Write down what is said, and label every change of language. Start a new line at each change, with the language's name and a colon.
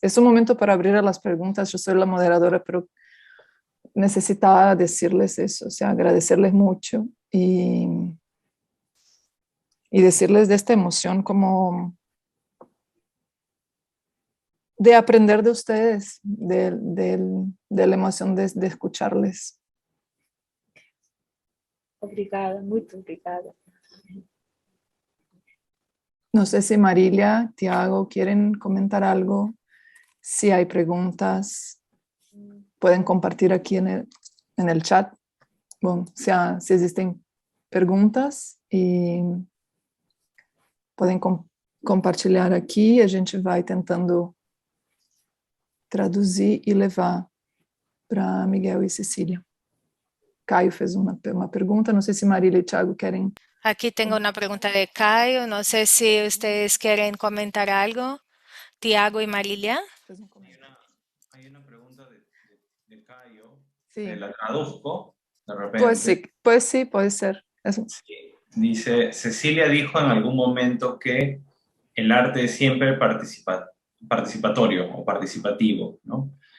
Spanish: Es un momento para abrir a las preguntas, yo soy la moderadora, pero necesitaba decirles eso, o sea, agradecerles mucho y decirles de esta emoción como de aprender de ustedes, de la emoción de escucharles.
Portuguese: Obrigada, muito obrigada.
Spanish: No sé si Marilia, Tiago, quieren comentar algo. Si hay preguntas, pueden compartir aquí en el chat.
Portuguese: bom, se existem perguntas, e podem compartilhar aqui, a gente vai tentando traduzir e levar para Miguel e Cecília. Caio fez uma pergunta, não sei se Marília e Thiago querem.
Spanish: Aquí tengo una pregunta de Caio, no sé si ustedes quieren comentar algo. Tiago y Marilia. Hay una pregunta de Caio, Sí. la traduzco de repente. Pues sí, puede ser. Sí. Dice, Cecilia dijo en algún momento que el arte es siempre participatorio o participativo, ¿no?